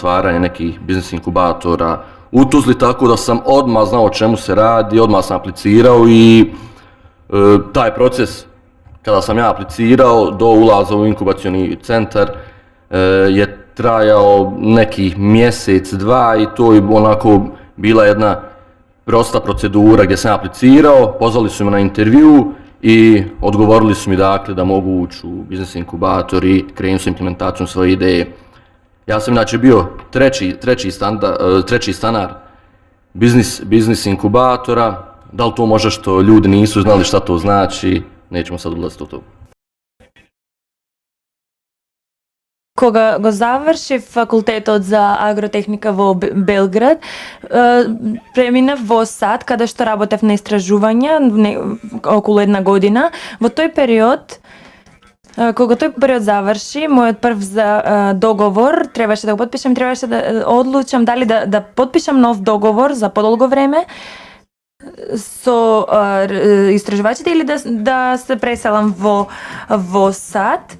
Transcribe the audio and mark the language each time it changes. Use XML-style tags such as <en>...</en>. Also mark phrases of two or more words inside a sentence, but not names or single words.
<bs>otvaranje nekih biznis inkubatora u Tuzli, tako da sam odmah znao o čemu se radi, odmah sam aplicirao i taj proces kada sam ja aplicirao do ulaza u inkubacioni centar je trajao nekih mjesec, 2 i to je onako bila jedna prosta procedura gdje sam aplicirao, pozvali su me na intervju i odgovorili su mi dakle da mogu ući u biznis inkubator i krenuti sa implementacijom svoje ideje. Ja sam inače bio treći stanar biznis inkubatora. Da li to može što ljudi nisu znali šta to znači, nećemo sad ulaziti u to.</bs> <mk>Кога го завршив факултетот за агротехника во Белград, преминав во САД, каде што работев на истражувања околу 1 година. Во тој период, кога тој период заврши, мојот прв договор требаше да го потпишам, требаше да одлучам дали да потпишам нов договор за подолго време со истражувачите или да се преселам во САД.</mk>